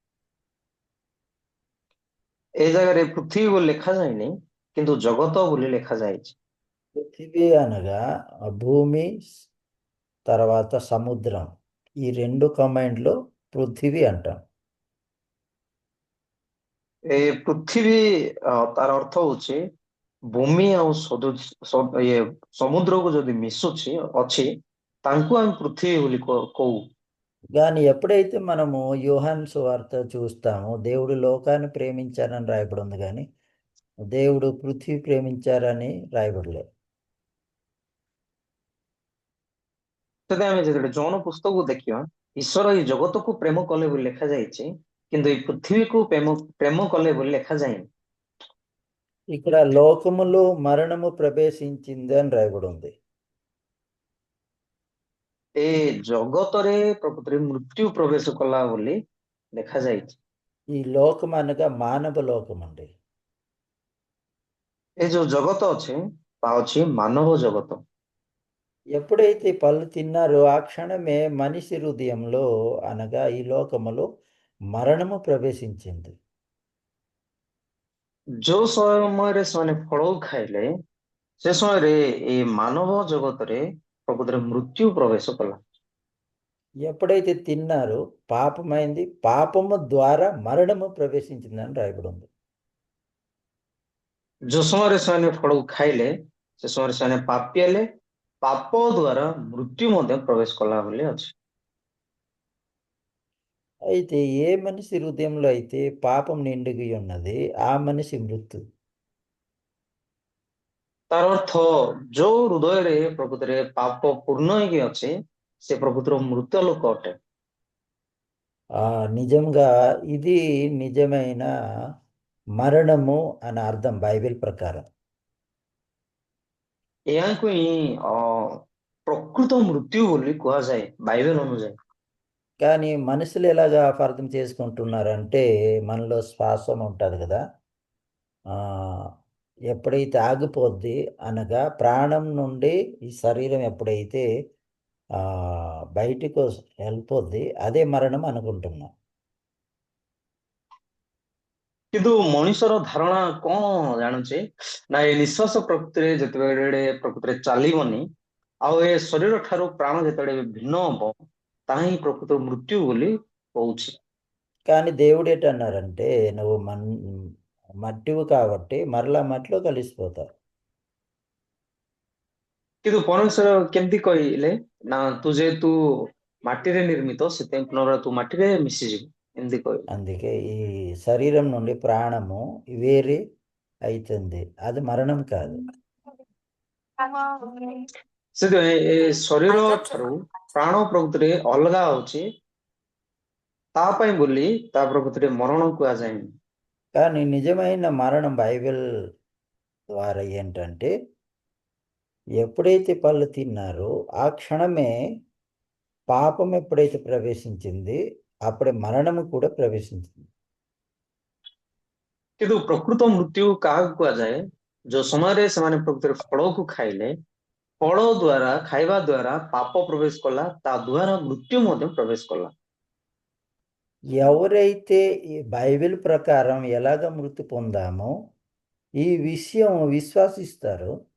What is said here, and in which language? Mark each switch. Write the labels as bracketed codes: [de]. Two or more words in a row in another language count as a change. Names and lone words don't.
[or] ఏ ଜାଗାରେ ପୃଥିବୀ ବୋଲି ଲେଖାଯାଇନି, କିନ୍ତୁ ଜଗତ ବୋଲି ଲେଖାଯାଇଛି। [te] పృథివీ అనగా భూమి తర్వాత సముద్రం, ఈ రెండు కమాండ్లో పృథివీ అంటాం. [or] ଏ ପୃଥିବୀ ତାର ଅର୍ଥ ହଉଛି ଭୂମି ଆଉ ସମୁଦ୍ରକୁ ଯଦି ମିଶୁଛି ଅଛି, ତାଙ୍କୁ ଆମେ ପୃଥିବୀ ବୋଲି କହୁ। [te] కానీ ఎప్పుడైతే మనము యోహాను సువార్త చూస్తామో, దేవుడు లోకాన్ని ప్రేమించారని రాయబడి ఉంది, కానీ దేవుడు పృథ్వీ ప్రేమించారని రాయబడలేదు. [or] ଯଦି ଆମେ ଯେତେବେଳେ ଜୌନ ପୁସ୍ତକକୁ ଦେଖିବା, ଈଶ୍ୱର ଏଇ ଜଗତକୁ ପ୍ରେମ କଲେ ବୋଲି ଲେଖାଯାଇଛି, କିନ୍ତୁ ଏଇ ପୃଥିବୀକୁ ପ୍ରେମ କଲେ ବୋଲି ଲେଖାଯାଇନି। [te] ఇక్కడ లోకములో మరణము ప్రవేశించింది అని రాయబడి ఉంది. [or] ଏ ଜଗତରେ ପ୍ରକୃତରେ ମୃତ୍ୟୁ ପ୍ରବେଶ କଲା ବୋଲି ଲେଖାଯାଇଛି। [te] ఈ లోకం అనగా మానవ లోకం అండి. [or] ଏ ଯୋଉ ଜଗତ ଅଛି, ତା ଅଛି ମାନବ ଜଗତ। [te] ఎప్పుడైతే పళ్ళు తిన్నారో ఆ క్షణమే మనిషి హృదయంలో అనగా ఈ లోకములో మరణము ప్రవేశించింది. [or] ଯୋଉ ସମୟରେ ସେମାନେ ଫଳ ଖାଇଲେ, ସେ ସମୟରେ ଏ ମାନବ ଜଗତରେ ପ୍ରକୃତରେ ମୃତ୍ୟୁ ପ୍ରବେଶ କଲା। [te] ఎప్పుడైతే తిన్నారో పాపమైంది, పాపము ద్వారా మరణము ప్రవేశించిందని రాయబడి ఉంది. [or] ଯୋଉ ସମୟରେ ସେମାନେ ଫଳ ଖାଇଲେ, ସେ ସମୟରେ ସେମାନେ ପାପୀ ହେଲେ, ପାପ ଦ୍ୱାରା ମୃତ୍ୟୁ ମଧ୍ୟ ପ୍ରବେଶ କଲା ବୋଲି ଅଛି। [te] అయితే ఏ మనిషి హృదయంలో అయితే పాపం నిండిగి ఉన్నది ఆ మనిషి మృతు. [or] ତାର ଅର୍ଥ ଯୋଉ ହୃଦୟରେ ପ୍ରକୃତରେ ପାପ ପୂର୍ଣ୍ଣ ହେଇକି ଅଛି ସେ ପ୍ରକୃତିର ମୃତ ଲୋକ ଅଟେ। [te] నిజంగా ఇది నిజమైన మరణము అని అర్థం బైబిల్ ప్రకారం. [or] ଏହାକୁ ହିଁ ପ୍ରକୃତ ମୃତ୍ୟୁ ବୋଲି କୁହାଯାଏ ବାଇବେଲ ଅନୁଯାୟୀ। [te] కానీ మనుషులు ఎలాగా అపార్థం చేసుకుంటున్నారంటే మనలో శ్వాసం ఉంటుంది కదా, ఆ, ఎప్పుడైతే ఆగిపోద్ది అనగా ప్రాణం నుండి ఈ శరీరం ఎప్పుడైతే ఆ, బయటికి వెళ్ళిపోద్ది అదే మరణం అనుకుంటున్నాం. [or] କିନ୍ତୁ ମଣିଷର ଧାରଣା କଣ ଜାଣୁଛେ ନା ଏ ନିଶ୍ୱାସ ପ୍ରକୃତିରେ ଯେତେବେଳେ ପ୍ରକୃତିରେ ଚାଲିବନି ଆଉ ଏ ଶରୀର ଠାରୁ ପ୍ରାଣ ଯେତେବେଳେ ଭିନ୍ନ ହବ ତାହା ହିଁ ପ୍ରକୃତ ମୃତ୍ୟୁ ବୋଲି କହୁଛି। [te] కానీ దేవుడు ఏంటన్నారంటే నువ్వు మట్టివి కాబట్టి మరలా మట్టిలో కలిసిపోతావు. [or] କିନ୍ତୁ ପରମେଶ୍ୱର କେମିତି କହିଲେ ନା ତୁ ଯେହେତୁ ମାଟିରେ ନିର୍ମିତ ସେଥିପାଇଁ ପୁନରାୟ ତୁ ମାଟିରେ ମିଶିଯିବୁ ଏମିତି କହିଲେ। [te] అందుకే ఈ శరీరం నుండి ప్రాణము వేరే అవుతుంది, అది మరణం కాదు. [or] ସେଥିପାଇଁ ଏ ଶରୀର ଠାରୁ ପ୍ରାଣ ପ୍ରକୃତିରେ ଅଲଗା ହଉଛି ତା ପାଇଁ ବୋଲି ତା ପ୍ରକୃତିରେ ମରଣ କୁହାଯାଏନି। [te] కానీ నిజమైన మరణం బైబిల్ ద్వారా ఏంటంటే ఎప్పుడైతే పళ్ళు తిన్నారో ఆ క్షణమే పాపం ఎప్పుడైతే ప్రవేశించింది అప్పుడే మరణము కూడా ప్రవేశించింది. [or] କିନ୍ତୁ ପ୍ରକୃତ ମୃତ୍ୟୁ କାହାକୁ କୁହାଯାଏ ଯୋଉ ସମୟରେ ସେମାନେ ପ୍ରକୃତିରେ ଫଳକୁ ଖାଇଲେ ଫଳ ଦ୍ଵାରା ଖାଇବା ଦ୍ଵାରା ପାପ ପ୍ରବେଶ କଲା ତା ଦ୍ଵାରା ମୃତ୍ୟୁ ମଧ୍ୟ ପ୍ରବେଶ କଲା। [te] ఎవరైతే ఈ బైబిల్ ప్రకారం ఎలాగ మృతి పొందామో ఈ విషయం విశ్వాసిస్తారు,